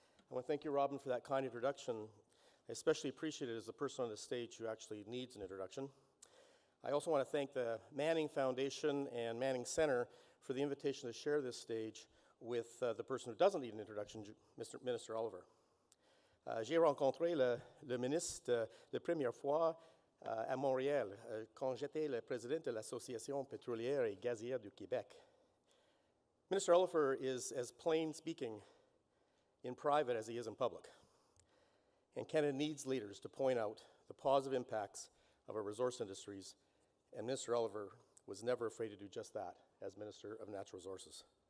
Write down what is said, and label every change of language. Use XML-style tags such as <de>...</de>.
<en>I want to thank you, Robin, for that kind introduction. I especially appreciate it as the person on the stage who actually needs an introduction. I also want to thank the Manning Foundation and Manning Centre for the invitation to share this stage with the person who doesn't need an introduction, Minister Oliver.</en> <fr>J'ai rencontré le ministre la première fois à Montréal quand j'étais le président de l'Association pétrolière et gazière du Québec.</fr> <en>Minister Oliver is as plain speaking in private as he is in public. And Canada needs leaders to point out the positive impacts of our resource industries, and Minister Oliver was never afraid to do just that as Minister of Natural Resources.</en>